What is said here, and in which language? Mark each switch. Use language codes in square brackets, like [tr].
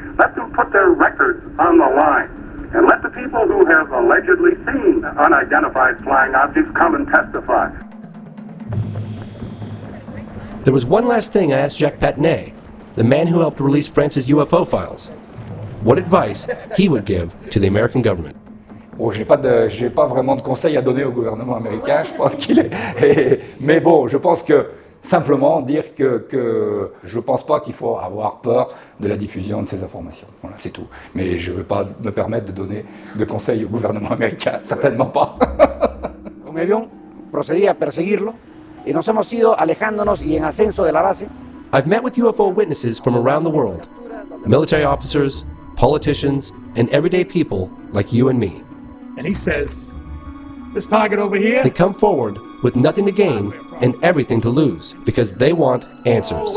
[en] Let them put their records on the line. And let the people who have allegedly seen unidentified flying objects come and testify. There was one last thing I asked Jacques Patnaik, the man who helped release France's UFO files, what advice he would give to the American government. [fr] Bon, j'ai pas vraiment de conseils à donner au gouvernement américain, je pense qu'il est... Mais bon, je pense que simplement dire que je pense pas qu'il faut avoir peur de la diffusion de ces informations. Voilà, c'est tout. Mais je ne vais pas me permettre de donner de conseils au gouvernement américain, certainement pas. [es] Un avión procedía a perseguirlo y nos hemos ido alejándonos y en ascenso de la base. [en] I've met with UFO witnesses from around the world, military officers, politicians, and everyday people like you and me. And he says, this target over here. They come forward with nothing to gain and everything to lose because they want answers.